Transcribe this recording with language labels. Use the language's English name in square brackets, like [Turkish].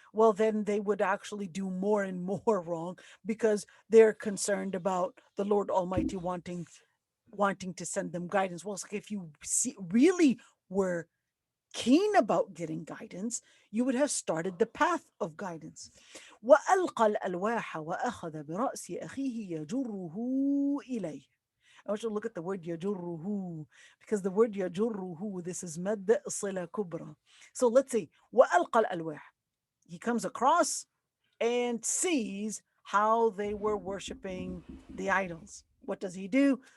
[English] Well, then they would actually do more and more wrong, because they're concerned about the Lord Almighty wanting to send them guidance. Well, it's like if you really were keen about getting guidance, you would have started the path of guidance. [Arabic] وألقى الألواح وأخذ برأس أخيه يجره إليه. [English] I want you to look at the word يجره, because the word يجره, this is [Arabic] مد صلة كبرى. [English] So let's see. [Arabic] وألقى الألواح. [English] He comes across and sees how they were worshiping the idols. What does he do?